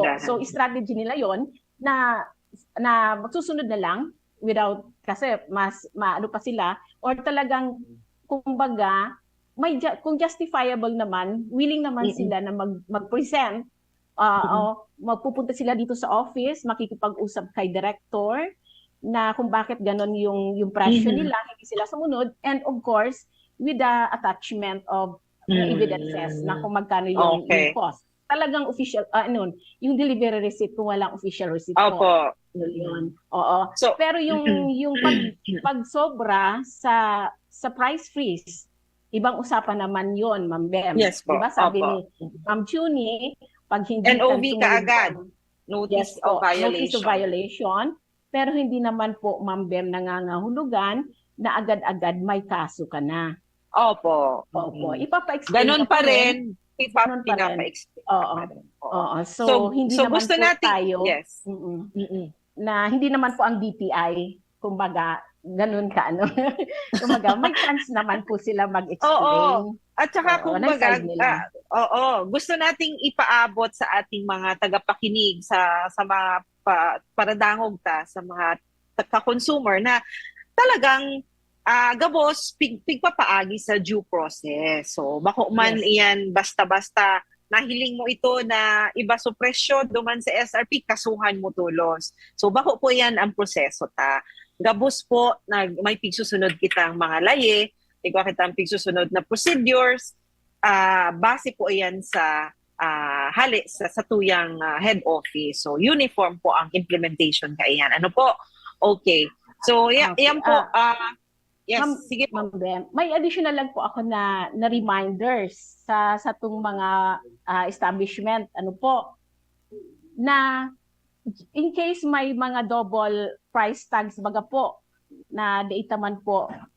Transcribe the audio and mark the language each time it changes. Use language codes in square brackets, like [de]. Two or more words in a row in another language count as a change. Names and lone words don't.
[tl] So, strategy nila yon na magsusunod na lang without, kasi mas maano pa sila or talagang kumbaga kung justifiable naman, willing naman sila na mag-present. Magpupunta sila dito sa office, makikipag-usap kay director na kung bakit ganon yung presyo nila, hindi sila sumunod. [en] And of course, with the attachment of evidences [tl] na kung magkano yung cost. Talagang official, yung delivery receipt kung walang official receipt po. Opo. Yun. Oo. So, pero yung pag sobra sa [en] price freeze, [tl] ibang usapan naman yon, Ma'am Bem. Yes po. Diba sabi Opo. ni Ma'am Chuni, pag hindi NOV ka ka agad. [en] Notice Notice of violation. Notice of violation. [tl] Pero hindi naman po, Ma'am Bem, nangangahulugan na agad-agad may kaso ka na. Opo. Opo. Ipapa-explain Ganon pa rin. Ganon pa rin. Pinapa-explain. Oo. So, hindi naman gusto po natin, tayo, yes. na hindi naman po ang DTI, kumbaga, ganun ka, ano? Kumbaga, may chance naman po sila mag-explain. At saka kumbaga, nila. gusto nating ipaabot sa ating mga tagapakinig sa mga [bik] paradangog sa mga ka-consumer na talagang gabos pigpapaagi sa due process. So bako man iyan basta-basta nahiling mo ito na iba sa presyo duman sa SRP, kasuhan mo tulos. So bako po yan ang proseso ta. Gabos po may pigsusunod kitang mga laye, ikaw kitang pigsusunod na procedures, base po yan sa hali sa tuyang head office. So uniform po ang implementation kaiyan. [tl] Ano po? Okay. So yan po. Yes, sige po. Ma'am Bem, may additional lang po ako na reminders sa tung mga establishment, ano po, na [en] in case [tl] may mga [en] double price tags [bik] baga po na data man po